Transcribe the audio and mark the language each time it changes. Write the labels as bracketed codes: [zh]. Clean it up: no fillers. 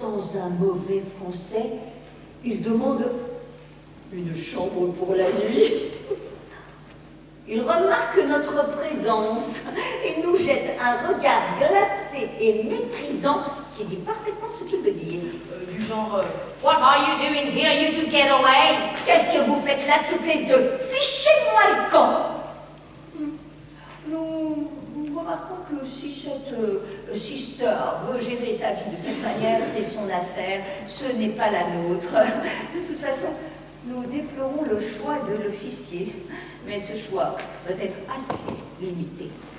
[fr] Dans un mauvais français, il demande une chambre pour la nuit. Il remarque notre présence et nous jette un regard glacé et méprisant qui dit parfaitement ce qu'il veut dire. Du genre, [en] What are you doing here, you to get away? [fr] Qu'est-ce que vous faites là toutes les deux? Fichez-moi le camp. Nous remarquons que si cette sister veut gérer sa vie de cette manière, c'est son affaire, ce n'est pas la nôtre. De toute façon, nous déplorons le choix de l'officier, mais ce choix doit être assez limité.